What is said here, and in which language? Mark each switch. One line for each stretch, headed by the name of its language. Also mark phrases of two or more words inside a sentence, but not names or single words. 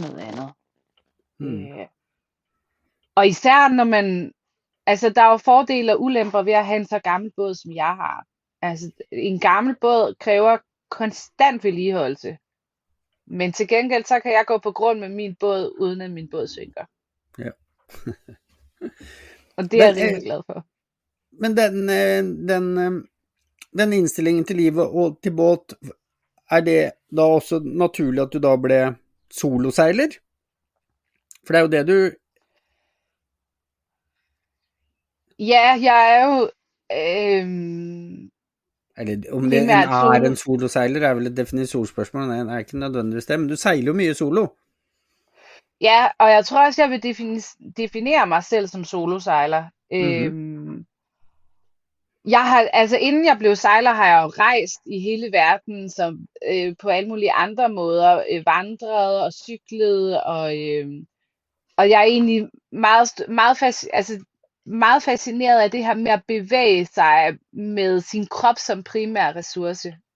Danish: Så skal du vælge noget andet. Og især når man, altså der er jo fordele og ulemper ved at have en så gammel båd, som jeg har. Altså en gammel båd kræver konstant vedligeholdelse. Men til gengæld, så kan jeg gå på grund med min båd, uden at min båd synker. Ja. Og det er jeg rimelig glad for.
Norwegian: Men den indstillingen til livet og til båt, er det da også naturligt, at du da ble soloseiler? For det er jo det du...
Danish: Ja, jeg er jo
Norwegian: Eller om det
Danish: primært
Norwegian: er en soloseiler, er vel et definitionsspørgsmål, det er ikke nødvendigvis det, men du seiler jo mye solo.
Danish: Ja, og jeg tror også, jeg vil definere mig selv som solosejler. Jeg har, altså inden jeg blev sejler, har jeg jo rejst i hele verden, som på alle mulige andre måder, vandret og cyklet, og jeg er egentlig meget fascineret af det her med at bevæge sig med sin krop som primær ressource.